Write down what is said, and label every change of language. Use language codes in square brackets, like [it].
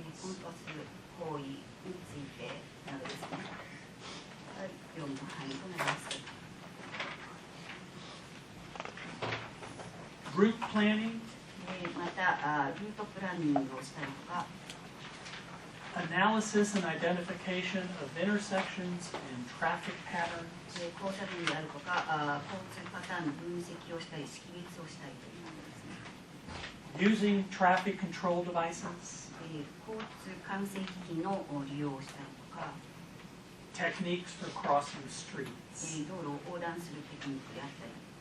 [ja] コンパス方位についてなどですね。はい、業務の範囲となります。 [en] route planning, [ja] またルートプランニングをしたりとか、 [en] analysis and identification of intersections and traffic patterns, [ja] 交差点であるとか、交通パターンの分析をしたり、識別をしたりというものですね。 [en] using traffic control devices, [ja] 交通管制機器の利用をしたりとか、 [en] techniques for crossing streets, [ja] 道路を横断するテクニックであったり、